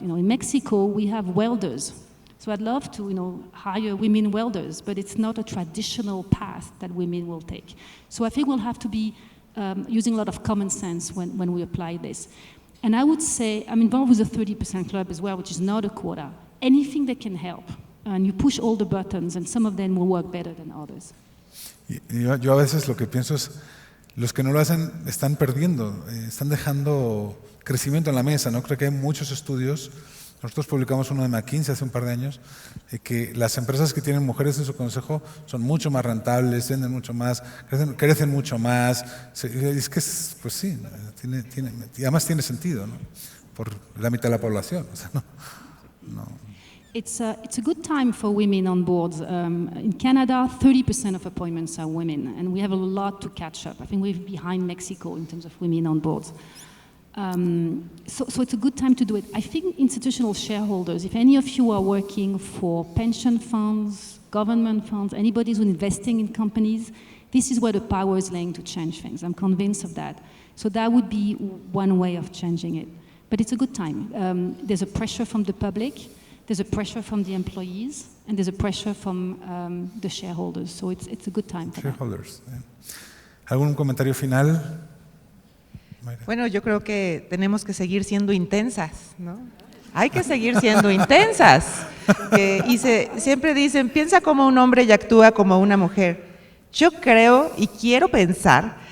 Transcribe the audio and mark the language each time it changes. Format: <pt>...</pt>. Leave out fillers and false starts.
<en>In Mexico, we have welders. So I'd love to, hire women welders, but it's not a traditional path that women will take. So I think we'll have to be using a lot of common sense when we apply this. And I would say, I'm involved with the 30% club as well, which is not a quota. Anything that can help, and you push all the buttons, and some of them will work better than others.</en> <es>Yo a veces lo que pienso es, los que no lo hacen están perdiendo, están dejando crecimiento en la mesa, ¿no? Creo que hay muchos estudios. Nosotros publicamos uno de McKinsey hace un par de años, que las empresas que tienen mujeres en su consejo son mucho más rentables, venden mucho más, crecen mucho más. Es que, pues sí, y además tiene sentido, ¿no? Por la mitad de la población. O sea, no.</es> <en>It's a good time for women on boards. In Canada, 30% of appointments are women, and we have a lot to catch up. I think we're behind Mexico in terms of women on boards. So it's a good time to do it. I think institutional shareholders, if any of you are working for pension funds, government funds, anybody who's investing in companies, this is where the power is laying to change things. I'm convinced of that. So that would be one way of changing it. But it's a good time. There's a pressure from the public, there's a pressure from the employees, and there's a pressure from the shareholders. So it's a good time for shareholders.</en> <es>¿Algún comentario final? Bueno, yo creo que tenemos que seguir siendo intensas, ¿no? Hay que seguir siendo intensas. Siempre dicen, piensa como un hombre y actúa como una mujer. Yo creo y quiero pensar</es>